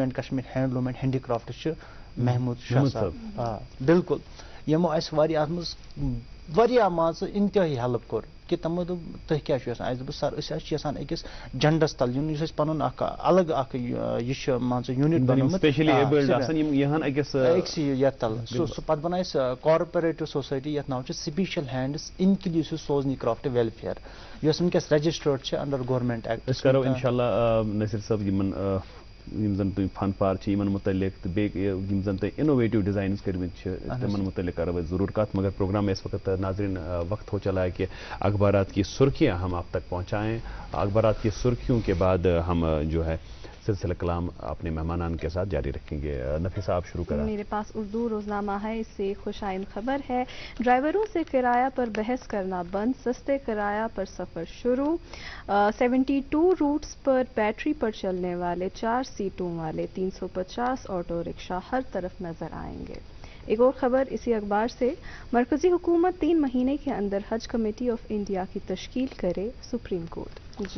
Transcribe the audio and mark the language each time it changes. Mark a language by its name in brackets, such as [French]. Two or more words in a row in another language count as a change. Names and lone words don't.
[Kashmiri] اینڈ کشمیٖر ہینڈلوٗم اینڈ ہینڈی کرافٹٕس چھُ محموٗد شاہ صٲب بِلکُل یِمو اَسہِ واریاہ اَتھ منٛز واریاہ مان ژٕ اِنتہٲیی ہیلٕپ کوٚر کہِ تِمو دوٚپ تُہۍ کیٛاہ چھُو یژھان اَسہِ دوٚپُس سر أسۍ حظ چھِ یژھان أکِس جَنڈَس تل یُن یُس اَسہِ پَنُن اکھ الگ اکھ یہِ چھُ مان ژٕ یوٗنِٹ بنومُت أکسٕے یَتھ تل سُہ پَتہٕ بَنایہِ اَسہِ کارپوریٹِو سوسایٹی یَتھ ناو چھُ سپیشل ہینڈٕس اِنکلیوٗسِو سوزنی کرافٹ ویلفِیر یۄس وٕنکٮ۪س رجسٹٲرڈ چھِ [English] under government act [Kashmiri] أسۍ کرو اِنشاءاللہ نصیر صٲب یِم زن تُہۍ فن پار چھِ یِمن متعلق تہٕ بیٚیہِ یِم زن تۄہہِ اِنوویٹِو ڈِزاینٕز کٔرمٕتۍ چھِ تِمن متعلق کرو أسۍ ضروٗر کتھ [Urdu] مگر پروگرام میں اس وقت ناظرین وقت ہو چلا ہے کہ اخبارات کی سرخیاں ہم آپ تک پہنچائیں اخبارات کی سرخیوں کے بعد ہم جو ہے سلسلہ کلام اپنے مہمانان کے ساتھ جاری رکھیں گے نفیسہ آپ شروع کریں میرے پاس اردو روزنامہ ہے اس سے خوش آئند خبر ہے ڈرائیوروں سے کرایہ پر بحث کرنا بند سستے کرایہ پر سفر شروع 72 روٹس پر بیٹری پر چلنے والے 4 سیٹوں والے 350 آٹو رکشہ ہر طرف نظر آئیں گے ایک اور خبر اسی اخبار سے مرکزی حکومت 3 مہینے کے اندر حج کمیٹی آف انڈیا کی تشکیل کرے سپریم کورٹ جی